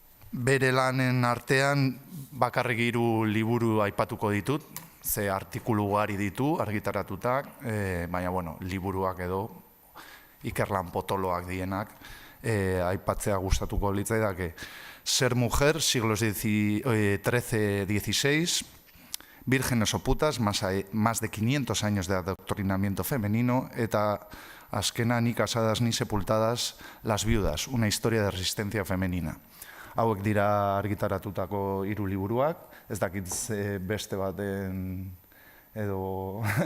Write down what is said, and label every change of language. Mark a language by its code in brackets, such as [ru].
[eu] Bere lanen artean bakarrik 3 liburu aipatuko ditut, ze artikulu ugari ditu argitaratutak, baina liburuak edo ikerlan potoloak dienak aipatzea gustatuko litzaidake. [es] Ser mujer, siglos XIII-XVI, vírgenes o putas, más de 500 años de adoctrinamiento femenino, [eu] eta azkena [es] ni casadas ni sepultadas, las viudas, una historia de resistencia femenina. [eu] Hauek dira argitaratutako 3 liburuak, ez dakit beste baten edo...